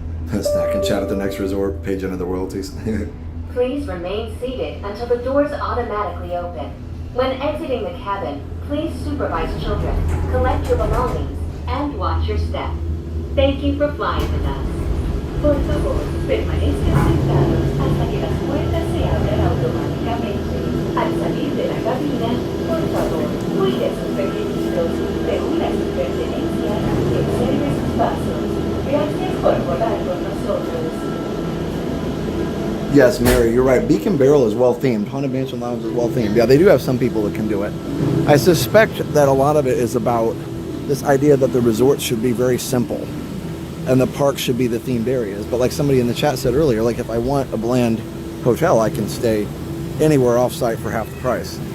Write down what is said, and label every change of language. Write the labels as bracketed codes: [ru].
[en] Snack and chat at the next resort. Page under the royalties. Please remain seated until the doors automatically open. When exiting the cabin, please supervise children, collect your belongings, and watch your step. Thank you for flying with us. [es] Por favor, permanezcan sentados hasta que las puertas se abran automáticamente. Al salir de la cabina, por favor, cuide a sus pequeñitos, reúna sus pertenencias y observe sus pasos. Gracias por volar con nosotros. [en] Yes, Mary, you're right. Beacon Barrel is well themed. Haunted Mansion Lounge is well themed. Yeah, they do have some people that can do it. I suspect that a lot of it is about this idea that the resorts should be very simple and the parks should be the themed areas. But like somebody in the chat said earlier, like if I want a bland hotel, I can stay anywhere off-site for half the price.